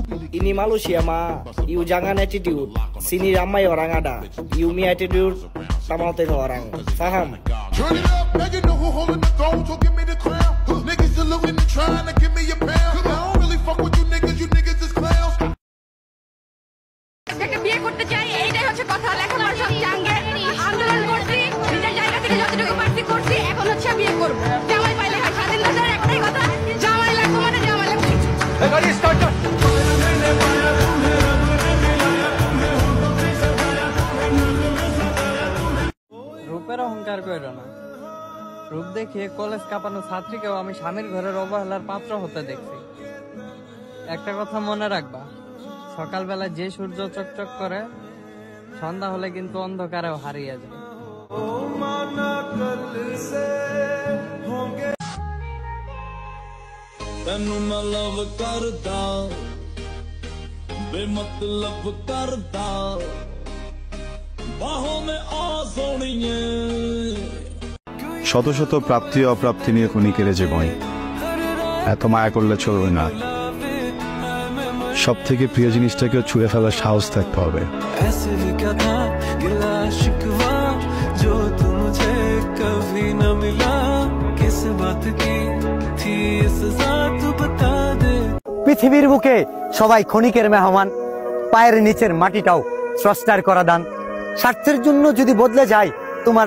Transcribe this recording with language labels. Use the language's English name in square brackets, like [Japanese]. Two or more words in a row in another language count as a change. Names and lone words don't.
[Malay] Ini Malaysia mah, iu jangan attitude. Sini ramai orang ada. Iu mi attitude, tak mau tengok orang. Faham? [English] Turn it up, now you know who holding the throne, so give me the crown. Niggas saluting and trying to give me a pound. I don't really fuck with you niggas is clowns. [Bangla] যাকে বিয়ে করতে চাই এইটাই হচ্ছে কথা। লেখাপড়া সব জাঙ্গে আন্দোলন করছি, নিজের জায়গা থেকে যতটুকু পারছি করছি, এখন হচ্ছে বিয়ে করব। জামাই পাইলে হয় স্বাধীন বাজার, একটাই কথা, জামাই লাগবে মানে জামাই লাগবে। গাড়ি স্টার্ট কর। রূপের অহংকার কইরো না। রূপ দেখে কলেজ কাঁপানো ছাত্রীকেও আমি স্বামীর ঘরের অবহেলার পাত্র হতে দেখছি। একটা কথা মনে রাখবা, সকালবেলা যে সূর্য চকচক করে, সন্ধ্যা হলে কিন্তু অন্ধকারেও হারিয়ে যায়। [Punjabi] ਤੈਨੂੰ ਮੈਂ ਲਵ ਕਰਦਾ ਬੇਮਤਲਬ ਕਰਦਾ ਬਾਹੋਂ ਮੇ ਆ ਸੋਣੀਏ [Bangla] শত শত প্রাপ্তি অপ্রাপ্তি নিয়ে ক্ষণিকের জীবন এত মায়া করলে চলবে না সব থেকে প্রিয় জিনিসটাকেও ছুঁড়ে ফেলার সাহস থাকতে হবে পৃথিবীর বুকে সবাই ক্ষণিকের মেহমান পায়ের নিচের মাটিটাও স্রষ্টার করা দান স্বার্থের জন্য যদি বদলে যায় তোমার